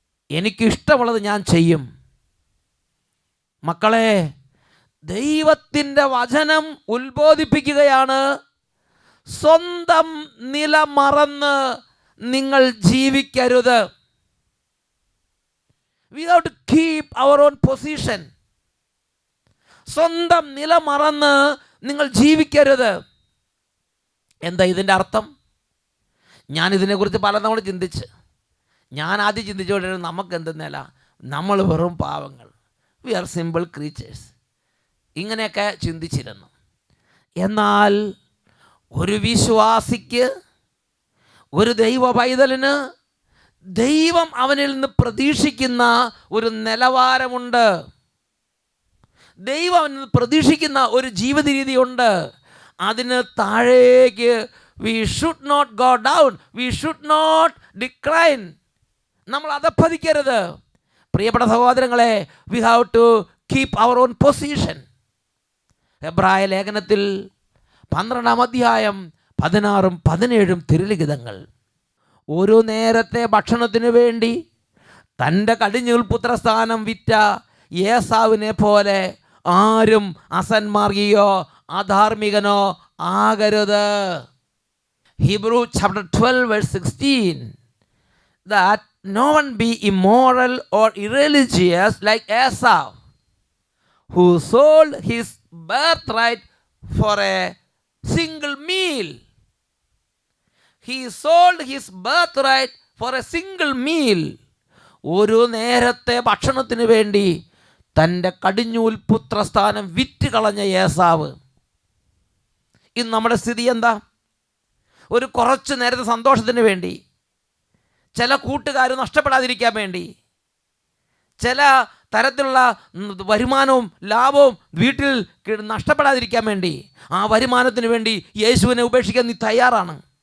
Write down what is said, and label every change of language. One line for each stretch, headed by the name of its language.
Malayalam: എനിക്കിഷ്ടമുള്ളത് ഞാൻ ചെയ്യും. മക്കളെ, ദൈവത്തിൻ്റെ വചനം ഉത്ബോധിപ്പിക്കുകയാണ്, സ്വന്തം നില മറന്ന് നിങ്ങൾ ജീവിക്കരുത്.
English: We have to keep our own position.
Malayalam: സ്വന്തം നില മറന്ന് നിങ്ങൾ ജീവിക്കരുത്. എന്താ ഇതിൻ്റെ അർത്ഥം? ഞാൻ ഇതിനെക്കുറിച്ച് പലതവണ ചിന്തിച്ച്, ഞാൻ ആദ്യം ചിന്തിച്ചുകൊണ്ടിരുന്നത് നമുക്ക് എന്ത് നില, നമ്മൾ വെറും പാവങ്ങൾ,
English: we are simple creatures,
Malayalam: ഇങ്ങനെയൊക്കെ ചിന്തിച്ചിരുന്നു. എന്നാൽ ഒരു വിശ്വാസിക്ക്, ഒരു ദൈവ പൈതലിന് ദൈവം അവനിൽ നിന്ന് പ്രതീക്ഷിക്കുന്ന ഒരു നിലവാരമുണ്ട്. ദൈവം അവനിൽ നിന്ന് പ്രതീക്ഷിക്കുന്ന ഒരു ജീവിത രീതിയുണ്ട്. അതിന് താഴേക്ക്
English: we should not go down, we should not decline.
Malayalam: നമ്മൾ അധപ്പതിക്കരുത്. പ്രിയപ്പെട്ട സഹോദരങ്ങളെ,
English: we have to keep our own position.
Malayalam: എബ്രായ ലേഖനത്തിൽ 12-ാം അധ്യായം 16-17 തിരുലിഖിതങ്ങൾ, ഒരു നേരത്തെ ഭക്ഷണത്തിനു വേണ്ടി തൻ്റെ കടിഞ്ഞൂൽ പുത്രസ്ഥാനം വിറ്റ ഏസാവിനെ പോലെ ആരും അസന്മാർഗിയോ അധാർമികനോ ആകരുത്.
English: Hebrew chapter 12 verse 16, that no one be immoral or irreligious like Esau, who sold his birthright for a single meal. He sold his birthright for a single meal.
Malayalam: ഒരു നേരത്തെ ഭക്ഷണത്തിന് വേണ്ടി തൻ്റെ കടിഞ്ഞൂൽ പുത്രസ്ഥാനം വിറ്റ് കളഞ്ഞ ഏസാവ്. ഇന്ന് നമ്മുടെ സ്ഥിതി എന്താ? ഒരു കുറച്ച് നേരത്തെ സന്തോഷത്തിന് വേണ്ടി, ചില കൂട്ടുകാർ നഷ്ടപ്പെടാതിരിക്കാൻ വേണ്ടി, ചില തരത്തിലുള്ള വരുമാനവും ലാഭവും വീട്ടിൽ നഷ്ടപ്പെടാതിരിക്കാൻ വേണ്ടി, ആ വരുമാനത്തിന് വേണ്ടി യേശുവിനെ ഉപേക്ഷിക്കാൻ നീ തയ്യാറാണ്.